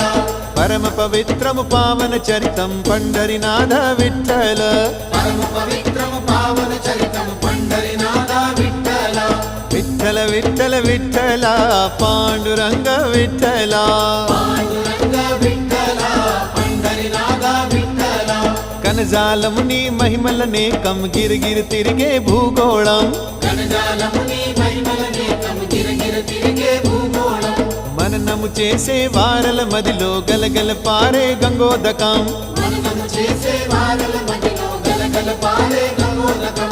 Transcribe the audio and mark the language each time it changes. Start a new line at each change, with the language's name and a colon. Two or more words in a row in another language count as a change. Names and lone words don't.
Marathi: परम पवित्रम पावन चरितं पंढरीनाथ विठ्ठल परम पवित्रम पावन चरितं पंढरीनाथ विठ्ठल विठ्ठल विठ्ठल विठ्ठल पांडुरंग विठ्ठल पांडुरंग विठ्ठल पंढरीनाथ विठ्ठल
Telugu: కనజాలముని మహిమలనేకం గిరిగిరి తిరిగే భూగోళం కనజాలముని మహిమలనేకం గిరిగిరి తిరిగే భూగోళం మననము చేసే వారల మదిలో గలగల పారే గంగోదకం మననము చేసే వారల మదిలో గలగల పారే గంగోదకం